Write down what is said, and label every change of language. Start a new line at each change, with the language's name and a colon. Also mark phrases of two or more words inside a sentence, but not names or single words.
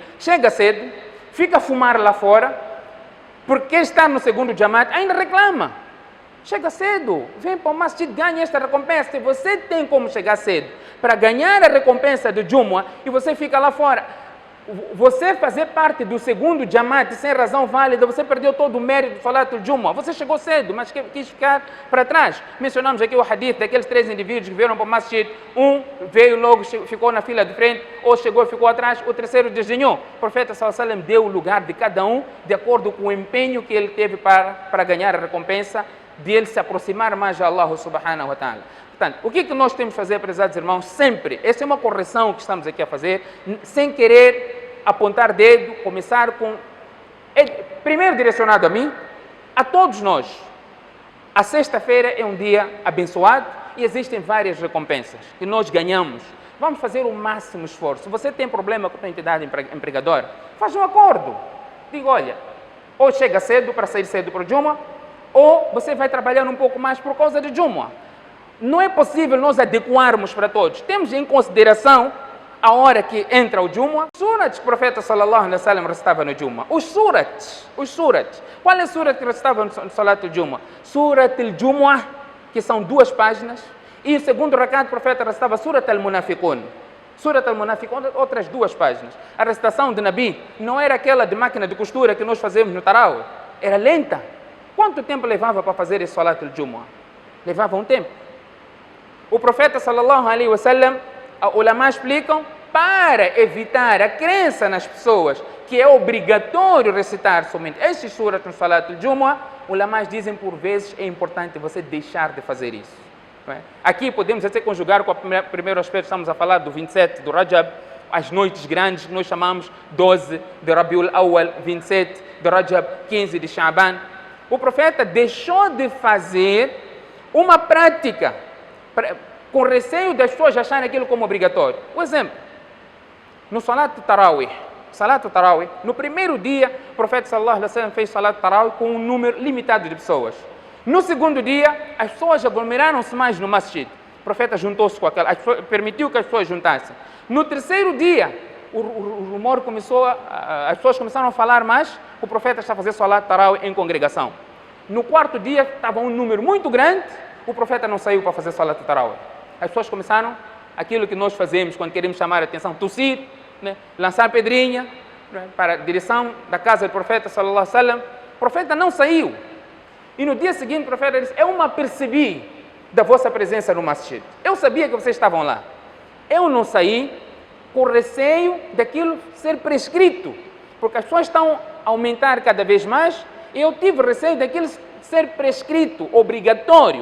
Portuguese: Chega cedo, fica a fumar lá fora, porque quem está no segundo Jamaat ainda reclama. Chega cedo, vem para o masjid, ganha esta recompensa. Se você tem como chegar cedo para ganhar a recompensa do Jumu'ah e você fica lá fora, você fazer parte do segundo Jamaat sem razão válida, você perdeu todo o mérito do
Arabic: صلاة الجمعة.
Portuguese: Você chegou cedo, mas quis ficar para trás. Mencionamos aqui o hadith daqueles 3 indivíduos que vieram para o masjid. Um veio logo, ficou na fila de frente, ou chegou e ficou atrás, o terceiro desdenhou. O profeta
Arabic: صلى الله عليه وسلم
Portuguese: deu o lugar de cada um, de acordo com o empenho que ele teve para ganhar a recompensa, de ele se aproximar mais de Allah
Arabic: سبحانه وتعالى.
Portuguese: Portanto, o que nós temos que fazer, prezados irmãos, sempre, essa é uma correção que estamos aqui a fazer, sem querer apontar dedo, começar com, primeiro direcionado a mim, a todos nós, a sexta-feira é um dia abençoado e existem várias recompensas que nós ganhamos. Vamos fazer o máximo esforço. Se você tem problema com a tua entidade empregadora, faz um acordo. Diga, olha, ou chega cedo para sair cedo para o Jumu'ah, ou você vai trabalhar um pouco mais por causa de Jumu'ah. Não é possível nós adequarmos para todos. Temos em consideração a hora que entra o Jumu'ah. Os surats que o profeta
Arabic: صلى الله عليه وسلم
Portuguese: recitava no Jumu'ah. Os surats. Qual é o surat que recitava no
Arabic: صلاة الجمعة?
Portuguese: Surat al-Jumu'ah, que são 2 páginas. E o segundo rakat, o profeta recitava Surat al-Munafiqun. Surat al-Munafiqun, outras 2 páginas. A recitação de Nabi não era aquela de máquina de costura que nós fazemos no Tarawih. Era lenta. Quanto tempo levava para fazer esse
Arabic: صلاة الجمعة?
Portuguese: Levava um tempo. O profeta
Arabic: صلى الله عليه وسلم,
Portuguese: os ulama explicam, para evitar a crença nas pessoas que é obrigatório recitar somente estes surat no
Arabic: صلاة الجمعة,
Portuguese: os ulama dizem por vezes é importante você deixar de fazer isso. Não é? Aqui podemos até conjugar com o primeiro aspecto, estamos a falar do 27 do Rajab, as noites grandes que nós chamamos 12 de Rabiul Awwal, 27 de Rajab, 15 de Sha'ban. O profeta deixou de fazer uma prática com receio das pessoas acharem aquilo como obrigatório. Por exemplo, no
Arabic: صلاة التراويح,
Portuguese: no primeiro dia, o profeta
Arabic: صلى الله عليه وسلم
Portuguese: fez
Arabic: صلاة التراويح
Portuguese: com um número limitado de pessoas. No segundo dia, as pessoas aglomeraram-se mais no masjid. O profeta juntou-se com aquela, permitiu que as pessoas juntassem. No terceiro dia, o rumor começou, as pessoas começaram a falar mais, o profeta está a fazer
Arabic: صلاة التراويح
Portuguese: em congregação. No quarto dia, estava um número muito grande, o profeta não saiu para fazer
Arabic: صلاة التراويح.
Portuguese: As pessoas começaram aquilo que nós fazemos quando queremos chamar a atenção, tossir, né? Lançar pedrinha, né? Para a direção da casa do profeta
Arabic: صلى الله عليه وسلم.
Portuguese: O profeta não saiu. E no dia seguinte o profeta disse, eu me apercebi da vossa presença no masjid. Eu sabia que vocês estavam lá. Eu não saí com receio daquilo ser prescrito, porque as pessoas estão a aumentar cada vez mais e eu tive receio daquilo ser prescrito, obrigatório.